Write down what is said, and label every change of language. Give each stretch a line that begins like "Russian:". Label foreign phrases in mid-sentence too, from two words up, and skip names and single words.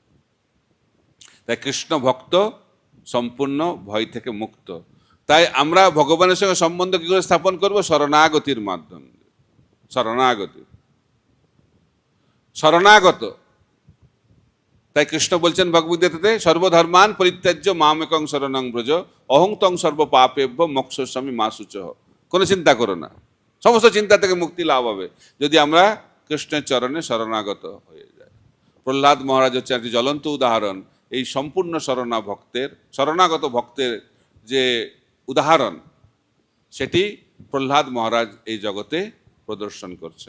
Bangla: তাই কৃষ্ণ ভক্ত সম্পূর্ণ ভয় থেকে মুক্ত। তাই আমরা ভগবানের সঙ্গে সম্বন্ধ কি করে স্থাপন করব? শরণাগতির মাধ্যমে। শরণাগত। তাই কৃষ্ণ বলছেন ভগবদ্গীতাতে,
Sanskrit: সর্বধর্মান পরিত্যাজ্য মামেকং শরণং ব্রজ, অহং তং সর্ব পাপেভ্য মোক্ষয়িষ্যামি মা শুচঃ।
Bangla: কোনো চিন্তা করো না, সমস্ত চিন্তা থেকে মুক্তি লাভ হবে যদি আমরা কৃষ্ণের চরণে শরণাগত হয়ে যাই। প্রহ্লাদ মহারাজ হচ্ছে একটি জ্বলন্ত উদাহরণ। এই সম্পূর্ণ শরণাগত ভক্তের যে উদাহরণ, সেটি প্রহ্লাদ মহারাজ এই জগতে প্রদর্শন করছেন।